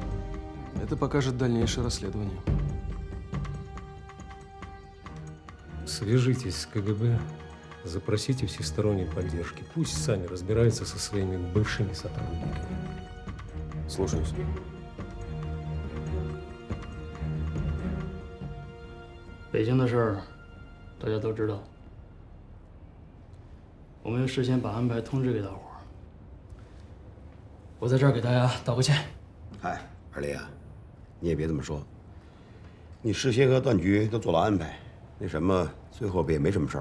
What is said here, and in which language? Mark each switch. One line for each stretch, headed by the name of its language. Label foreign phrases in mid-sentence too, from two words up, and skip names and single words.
Russian: Это покажет дальнейшее расследование. С Свяжитесь с КГБ, запросите всесторонней поддержки. Пусть сами разбираются со своими бывшими сотрудниками. Слушаюсь.
Chinese: 北京的事儿，大家都知道。我们事先把安排通知给大伙儿。我在这儿给大家道个歉。嗨，二雷啊，你也别这么说。你事先和段局都做了安排，那什么，最后不也没什么事儿吗？